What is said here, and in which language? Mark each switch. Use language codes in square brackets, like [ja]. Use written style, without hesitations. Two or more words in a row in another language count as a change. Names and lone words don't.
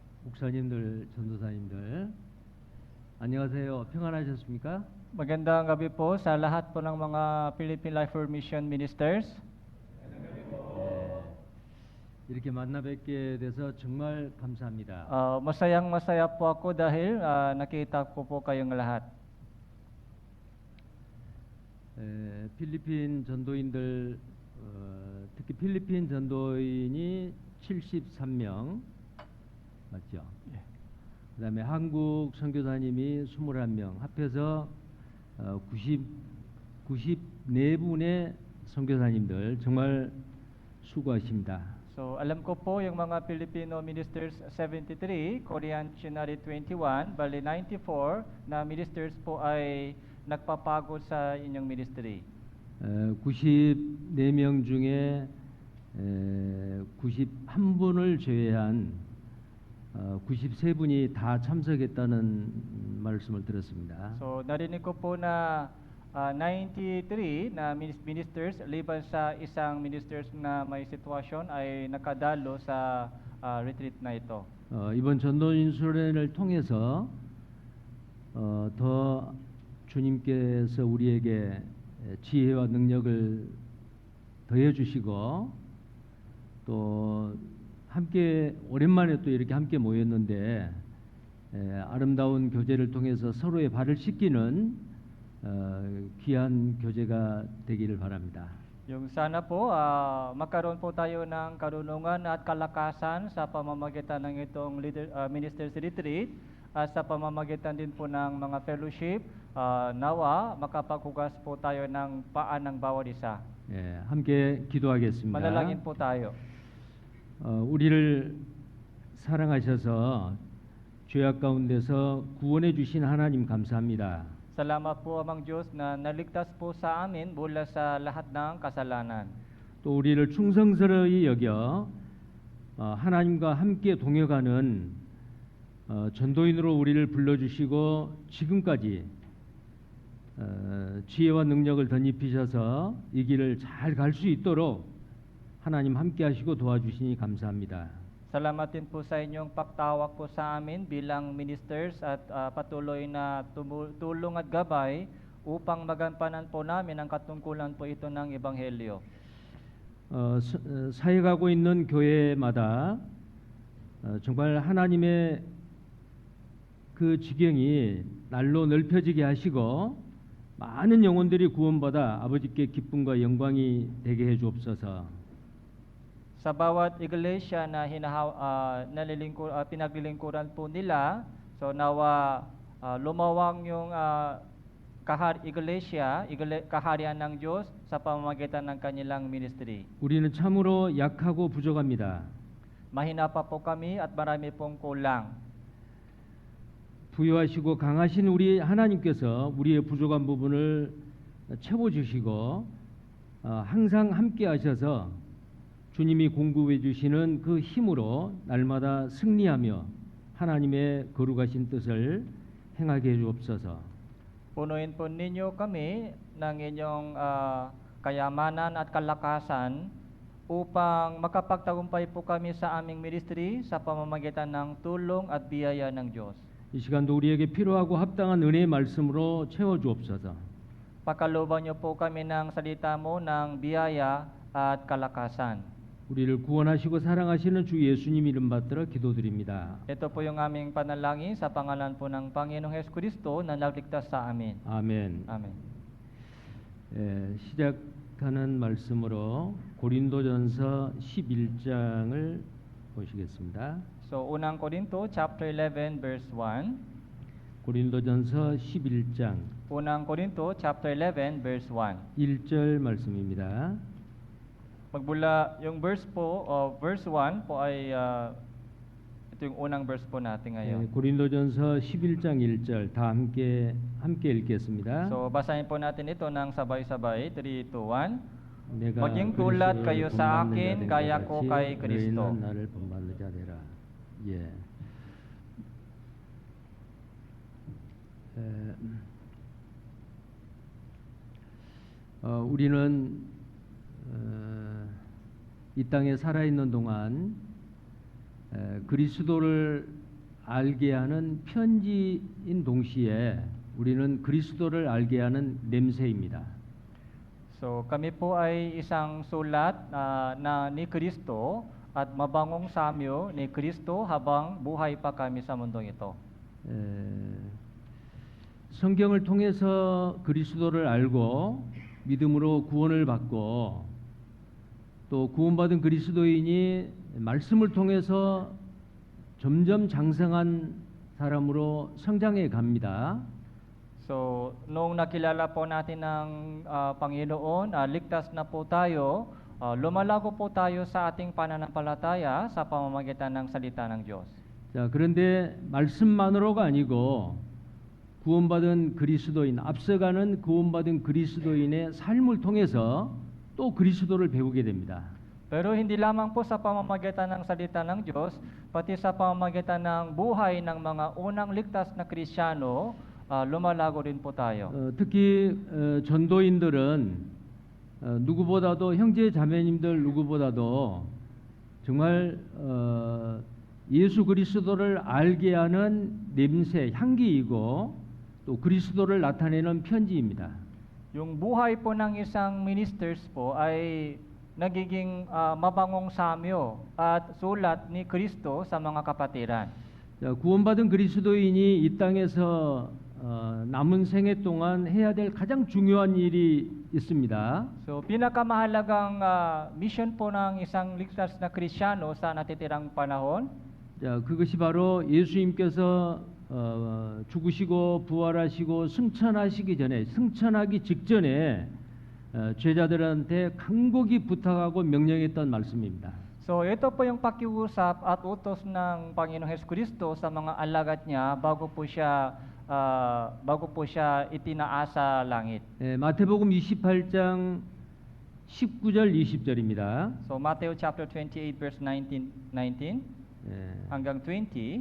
[ko] 목사님들, 전도사님들, 안녕하세요. 평안하셨습니까? [tl] Magandang gabi po sa lahat po ng mga Philippine Life for Mission Ministers. [ko] 이렇게 만나 뵙게 돼서 정말 감사합니다. [tl] Masayang masaya po ako dahil nakita ko po kayong lahat. [ko] 필리핀 전도인들, 특히 필리핀 전도인이 73명 맞죠? 예. 그다음에 한국 선교사님이 21명, 합해서 94분의 선교사님들 정말 수고하십니다. [tl] So alam ko po yung mga [en] Filipino ministers [tl] 73, [en] Korean missionary [tl] 21, bali 94 na ministers po ay nagpapagod sa inyong ministry. [ko] 94명 중에 91분을 제외한 93분이 다 참석했다는 말씀을 들었습니다. [tl] So narinig ko po na 93 na ministers liban sa isang ministers na may sitwasyon ay nakadalo sa retreat na ito. [ko] 이번 전도인 수련회를 통해서 더 주님께서 우리에게 지혜와 능력을 더해 주시고 또 함께 오랜만에 또 이렇게 함께 모였는데 아름다운 교제를 통해서 서로의 발을 씻기는 귀한 교제가 되기를 바랍니다. [tl] Yung sana po magkaroon po tayo ng karunungan at kalakasan sa pamamagitan ng itong [en] ministers retreat [tl] at sa pamamagitan din po ng mga fellowship, nawa makapaghugas po tayo ng paan ng bawat isa. [ko] 함께 기도하겠습니다. [tl] Manalangin po tayo. [ko] 우리를 사랑하셔서 죄악 가운데서 구원해 주신 하나님 감사합니다. [tl] Salamat po Amang Diyos na naligtas po sa amin mula sa lahat ng kasalanan. [ko] 또 우리를 충성스러이 여겨 하나님과 함께 동역하는 전도인으로 우리를 불러주시고 지금까지 지혜와 능력을 덧입히셔서 이 길을 잘 갈 수 있도록 하나님 함께 하시고 도와주시니 감사합니다. [tl] Salamat din po sa inyong pagtawag po sa amin bilang ministers at patuloy na tulong at gabay upang magampanan po namin ang katungkulan po ito ng Ebanghelyo. [ko] 사역하고 있는 교회마다 정말 하나님의 그 지경이 날로 넓혀지게 하시고 많은 영혼들이 구원받아 아버지께 기쁨과 영광이 되게 해 주옵소서. [tl] Sa bawat iglesia na pinaglilingkuran po nila, so nawa lumawang yung kaharian ng Diyos sa pamamagitan ng kanilang ministry. [ko] 우리는 참으로 약하고 부족합니다. [tl] Mahina pa po kami at marami pong kulang. [ko] 부유하시고 강하신 우리 하나님께서 우리의 부족한 부분을 채워주시고 항상 함께 하셔서 주님이 공급해 주시는 그 힘으로 날마다 승리하며 하나님의 거룩하신 뜻을 행하게 해 주옵소서. [tl] Punuin po ninyo kami ng inyong kayamanan at kalakasan upang makapagtagumpay po kami sa aming ministry sa pamamagitan ng tulong at biyaya ng Diyos. [ko] 이 시간도 우리에게 필요하고 합당한 은혜의 말씀으로 채워 주옵소서. [tl] Pakalooban niyo po kami ng salita mo ng biyaya at kalakasan. [ko] 우리를 구원하시고 사랑하시는 주 예수님 이름 받들어 기도드립니다. [tl] Ito po yung aming panalangin sa pangalan po ng Panginoong Jesucristo na nagligtas sa amin. [ko] 아멘. [tl] Amen. [ko] 시작하는 말씀으로 고린도전서 11장을 보시겠습니다. [tl] So unang Korinto [en] chapter 11 verse 1. [ko] 고린도전서 11장 [tl] Unang Korinto [en] chapter 11 verse 1. [ko] 1절 말씀입니다. [tl] Magbula yung verse 1 po ay ito yung unang verse po natin ngayon. [ko] 고린도전서 11장 1절 다 함께 읽겠습니다. [tl] So basahin po natin ito ng sabay-sabay. 3, 2, 1. [ko] 내가 [tl] maging tulad kayo sa [ko] 본받는 [tl] akin, [ko] 자된 [tl] gaya [ko] 것 [tl] ko [ko] 같이 [tl] kay Kristo. [ko] 너희는 나를 본받는 자 되라. 예. 우리는 이 땅에 살아있는 동안 그리스도를 알게 하는 편지인 동시에 우리는 그리스도를 알게 하는 냄새입니다. [tl] So kami po ay isang sulat na ni Kristo at mabangong samyo ni Kristo habang buhay pa kami sa mundong ito. [ko] 에, 성경을 통해서 그리스도를 알고 믿음으로 구원을 받고 또 구원받은 그리스도인이 말씀을 통해서 점점 장성한 사람으로 성장해 갑니다. [tl] So, nung nakilala po natin ng Panginoon, ligtas na po tayo, lumalago po tayo sa ating pananampalataya sa pamamagitan ng salita ng Diyos. [ko] 자, 그런데 말씀만으로가 아니고 구원받은 그리스도인, 앞서가는 구원받은 그리스도인의 삶을 통해서 또 그리스도를 배우게 됩니다. [tl] Pero hindi lamang po sa pamamagitan ng salita ng Diyos, pati sa pamamagitan ng buhay ng mga unang ligtas na Kristiyano, lumalago rin po tayo. [ko] 특히 전도인들은 누구보다도 형제 자매님들 누구보다도 정말 예수 그리스도를 알게 하는 냄새, 향기이고 또 그리스도를 나타내는 편지입니다. [tl] Yung buhay po ng isang ministers po ay nagiging mabangong samyo at sulat ni Kristo sa mga kapatiran. [ko] 자, 구원받은 그리스도인이 이 땅에서 남은 생애 동안 해야 될 가장 중요한 일이 있습니다. [tl] So pinakamahalagang mission po ng isang ligtas na Kristiyano sa natitirang panahon, [ko] 자, 그것이 바로 예수님께서 죽으시고 부활하시고 승천하시기 전에, 승천하기 직전에 제자들한테 간곡히 부탁하고 명령했던 말씀입니다. [tl] so ito po yung pakiusap at utos ng Panginoong Hesukristo sa mga alagad niya bago po siya itinaas sa langit. [ko] 마태복음 28장 19절 20절입니다. [tl] So [en] Matthew chapter 28 verse 19 [tl] hanggang 20.